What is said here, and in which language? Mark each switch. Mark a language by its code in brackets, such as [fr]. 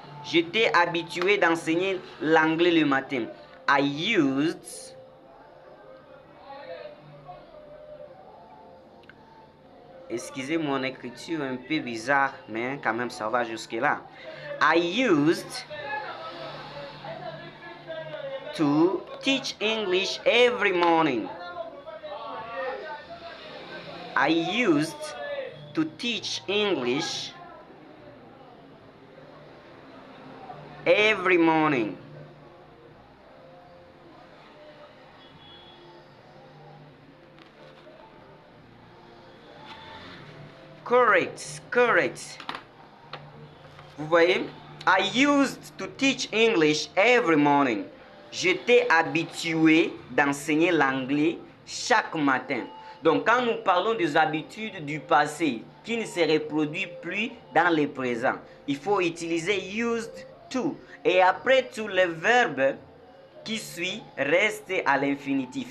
[fr] J'étais habitué d'enseigner l'anglais le matin. [en] I used. [fr] Excusez mon écriture un peu bizarre, mais quand même ça va jusque-là. [en] I used to teach English every morning. I used to teach English every morning. [fr] Correct, correct. Vous voyez? [en] I used to teach English every morning. [fr] J'étais habitué d'enseigner l'anglais chaque matin. Donc, quand nous parlons des habitudes du passé qui ne se reproduisent plus dans le présent, il faut utiliser used to. Et après, tous les verbes qui suit reste à l'infinitif.